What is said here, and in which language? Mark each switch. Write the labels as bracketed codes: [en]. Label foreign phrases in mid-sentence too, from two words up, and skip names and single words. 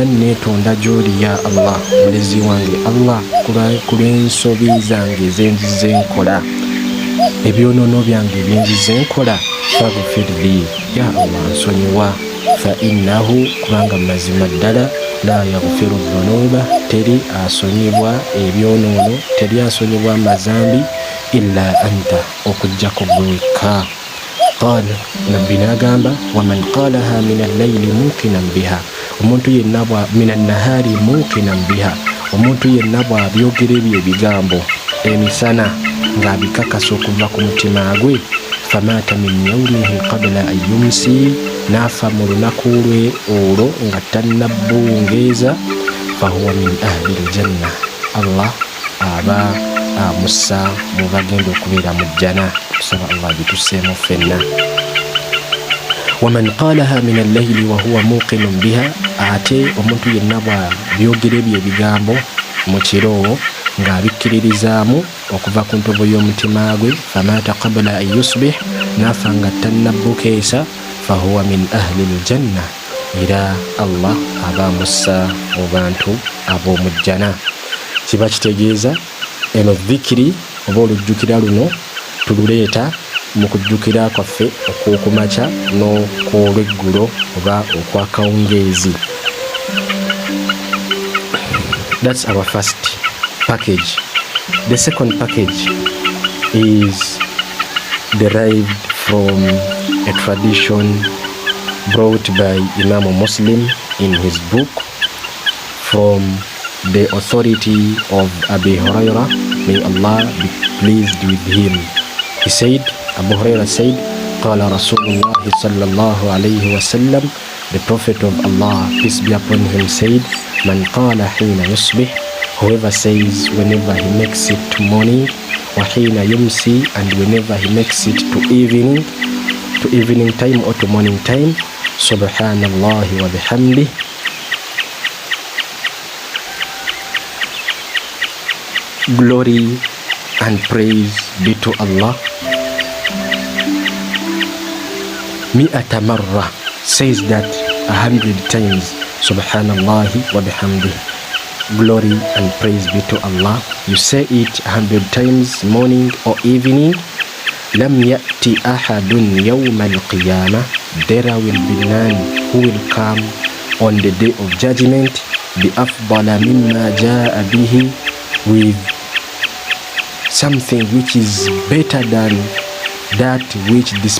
[lg] netonda gy'oli [ar] يا الله, [lg] mulezi wange Allah, ku lw'ensobi zange ezenzize nkola, ebyonoono byange ebyenzize nkola, [ar] فاغفر لي يا الله [lg] nsonyiwa, [ar] فإنه, [lg] kubanga mazima ddala, [ar] لا يغفر الذنوب, [lg] teri asonyibwa ebyonoono, teri asonyibwa amazambi, [ar] إلا أنت, [lg] okujjako gweka. [ar] قال, [lg] nabbi n'agamba, [ar] ومن قالها من الليل موقنا بها, [lg] omuntu yenna [ar] من النهار موقنا بها, [lg] omuntu yenna bw'abyogera ebyo ebigambo emisana ng'abikakasa okuva ku mutima gwe, [ar] فمات من يومه قبل أن يمسي, [lg] n'afa mu lunaku lwe olwo nga tannabungeeza, [ar] فهو من أهل الجنة, [lg] Allah aba amussa mu bagenda okubeera mu jjana. Tusaba Allah bitusseemu ffenna. [ar] ومن قالها من الليل وهو موقن بها, [lg] ate omuntu yenna bw'abyogera ebyo ebigambo mu kiro ng'abikkiririzaamu okuva ku ntobo y'omutima gwe, [ar] فمات قبل أن يصبح, [lg] n'afa nga tannabbukeesa, [ar] فهو من أهل الجنة, [lg] era Allah aba amussa mu bantu ab'omu jjana. Kiba kitegeeza eno dhikiri oba olujjukira luno tululeeta mu kujjukira kwaffe okw'okumakya n'okw'olweggulo oba okw'akawungeezi. [en] That's our first package. The second package is derived from a tradition brought by Imam Muslim in his book from the authority of Abu Huraira, may Allah be pleased with him. He said, Abu Huraira said, [ar] قال رسول الله صلى الله عليه وسلم, [en] the Prophet of Allah, peace be upon him, said, [ar] من قال حين يصبح, [en] Whoever says whenever he makes it to morning, [ar] wahina yumsi, [en] and whenever he makes it to evening time or to morning time, [ar] سبحان الله وبحمده, [en] glory and praise be to Allah. [ar] مائة مرة, [en] says that 100 times, [ar] سبحان الله وبحمده, [en] glory and praise be to Allah. You say it 100 times, morning or evening. [ar] لم يأت أحد يوم القيامة, [en] there will be none who will come on the day of judgment, [ar] ب أفضل مما جاء به, [en] with something which is better than that which this